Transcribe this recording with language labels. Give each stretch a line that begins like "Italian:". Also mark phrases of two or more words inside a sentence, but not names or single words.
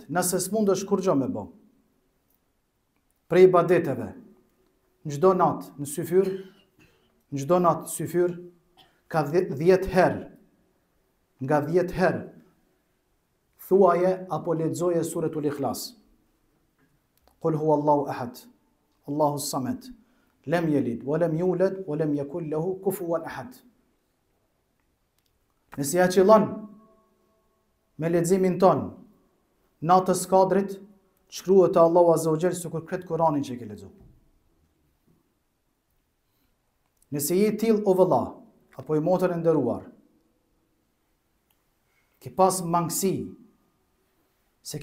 Albanian: Nëse s'mundesh kur gjë me bë. Prej ibadeteve, në çdo natë në syfyr, ka 10 herë, nga 10 herë, thuaje apo lexoje suretul Ikhlas.
Arabic: قل هو الله أحد الله الصمد لم يلد ولم يولد ولم يكن له كفوا أحد.
Albanian: Nëse ja qëllon me leximin ton natës kadrit, shkruhet te Allahu
Arabic: عز وجل
Albanian: sikur kret Kur'anin që ke lexuar. Nëse je till o vëlla, apo i motër e nderuar, ki pas mangësi, se